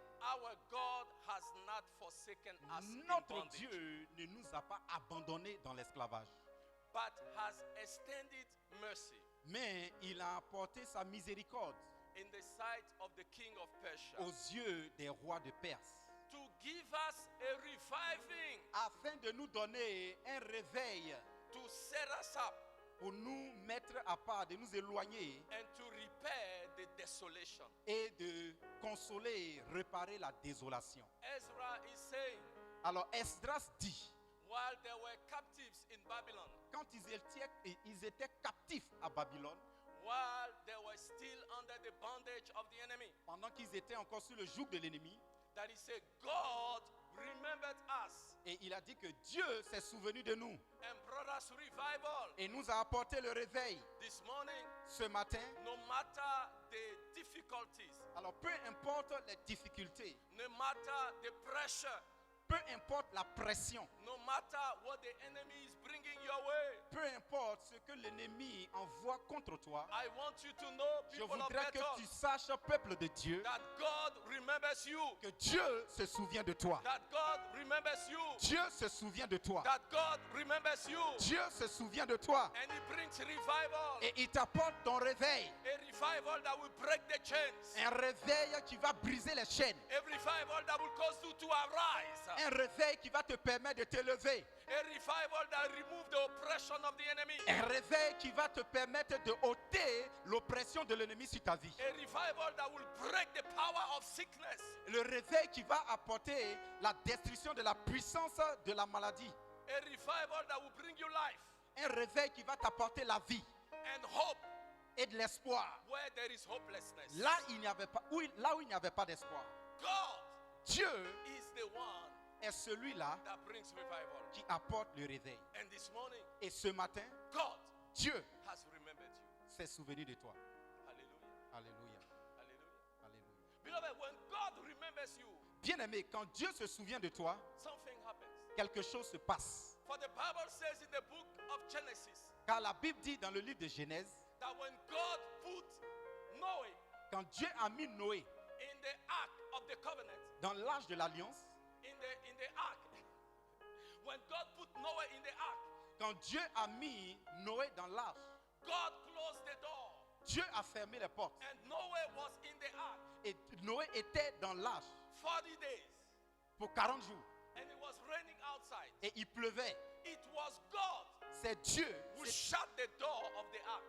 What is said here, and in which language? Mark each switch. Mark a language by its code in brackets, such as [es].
[en] our God has not forsaken us in [fr] notre [en] bondage, [fr] Dieu ne nous a pas abandonnés dans l'esclavage. [en] but has extended mercy [fr] mais il a apporté sa miséricorde [en] in the sight of the king of Persia [fr] aux yeux des rois de Perse, [en] to give us a reviving, [fr] afin de nous donner un réveil, [en] to set us up, [fr] pour nous mettre à part, de nous éloigner [en] and to repair the desolation. [fr] et de consoler, réparer la désolation. [en] Ezra is saying, [fr] Alors Esdras dit, [en] while they were captives in Babylon, [fr] quand ils étaient captifs à Babylone, [en] while they were still under the bondage of the enemy, [fr] pendant qu'ils étaient encore sous le joug de l'ennemi, [en] that he said, God remembered us [fr] et il a dit que Dieu s'est souvenu de nous [en] and brought us revival. [fr] et nous a apporté le réveil [en] This morning, [fr] ce matin. [en] no matter the difficulties, [fr] Alors peu importe les difficultés, [en] no matter the pressure, [fr] peu importe la pression, [en] no matter what the enemy is bringing your way, [fr] peu importe ce que l'ennemi envoie contre toi, [en] I want you to know, [fr] je [en] people of [fr] voudrais que [en] Bethel, [fr] tu saches, peuple de Dieu, [en] that God remembers you, [fr] que Dieu se souvient de toi. [en] that God remembers you, [fr] Dieu se souvient de toi. [en] that God remembers you, [fr] Dieu se souvient de toi. [en] and he brings revival, [fr] Et il t'apporte ton réveil. [en] a revival that will break the chains, [fr] Un réveil qui va briser les chaînes. [en] a revival that will cause you to arise, [fr] Un réveil qui va te permettre de t'élever. [en] a revival that remove the oppression of the enemy, [fr] Un réveil qui va te permettre de ôter l'oppression de l'ennemi sur ta vie. [en] a revival that will break the power of sickness, [fr] Le réveil qui va apporter la destruction de la puissance de la maladie. [en] a revival that will bring you life [fr] Un réveil qui va t'apporter la vie [en] and hope [fr] et de l'espoir. [en] where there is hopelessness. [fr] Là où il n'y avait pas d'espoir. [en] God [fr] Dieu [en] is the one [fr] est celui-là [en] that brings revival. [fr] qui apporte le réveil. [en] And this morning, [fr] Et ce matin, [en] God [fr] Dieu [en] has remembered you. [fr] s'est souvenu de toi. [en] Hallelujah. [fr] Alléluia. [en] Hallelujah. [fr] Alléluia. [en] Beloved, when God remembers you, [fr] Bien-aimé, quand Dieu se souvient de toi, [en] something happens. [fr] quelque chose se passe. [en] For the Bible says in the book of Genesis [fr] Car la Bible dit dans le livre de Genèse, [en] that when God put Noah [fr] quand Dieu a mis Noé [en] in the ark of the covenant, [fr] dans l'arche de l'alliance, [en] in the ark, when God put Noah in the ark, [fr] quand Dieu a mis Noé dans l'arche, [en] God closed the door, [fr] Dieu a fermé les portes. [en] and Noah was in the ark [fr] Et Noé était dans l'arche [en] 40 days, [fr] pour 40 jours. [en] and it was raining outside. [fr] Et il pleuvait. [en] It was God [fr] C'est Dieu. [en] who shut the door of the ark,